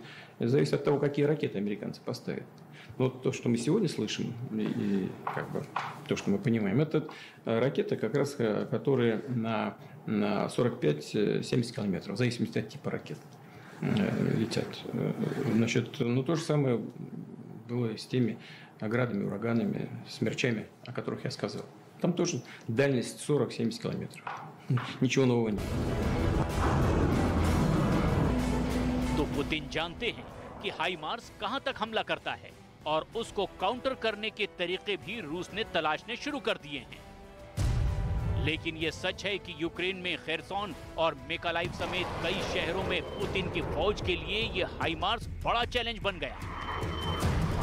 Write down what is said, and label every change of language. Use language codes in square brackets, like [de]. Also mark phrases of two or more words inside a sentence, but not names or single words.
[ru] Это зависит от того, какие ракеты американцы поставят. Но то, что мы сегодня слышим, и как бы то, что мы понимаем, это ракеты, как раз, которые на 45-70 километров, в зависимости от типа ракет, летят. Значит, то же самое было с теми градами, ураганами, смерчами, о которых я сказал. Там тоже дальность 40-70 километров. Ничего нового нет. [hi] तो पुतिन जानते हैं कि हाइमार्स कहां तक हमला करता है और उसको काउंटर करने के तरीके भी रूस ने तलाशने शुरू कर दिए हैं। लेकिन यह सच है कि यूक्रेन में खेरसोन और मिकालाइव समेत कई शहरों में पुतिन की फौज के लिए यह हाइमार्स बड़ा चैलेंज बन गया।